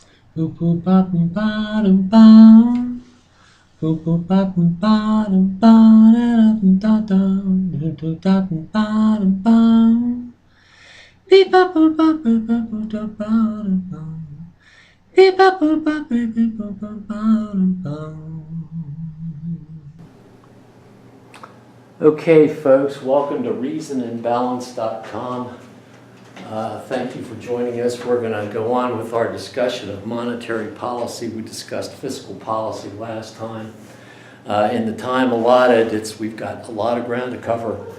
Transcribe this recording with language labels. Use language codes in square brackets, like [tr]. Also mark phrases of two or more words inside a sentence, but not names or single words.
[en] Boop boop ba boom ba dum bum. Boop boop ba boom ba dum ba da dum da dum. Doo doo da boom ba dum bum. Beep ba boop ba boop ba boop da ba dum bum. Beep ba boop ba boop beep boop ba ba dum bum. Okay, folks, welcome to ReasonandBalance.com. Thank you for joining us. We're going to go on with our discussion of monetary policy. We discussed fiscal policy last time. In the time allotted, we've got a lot of ground to cover.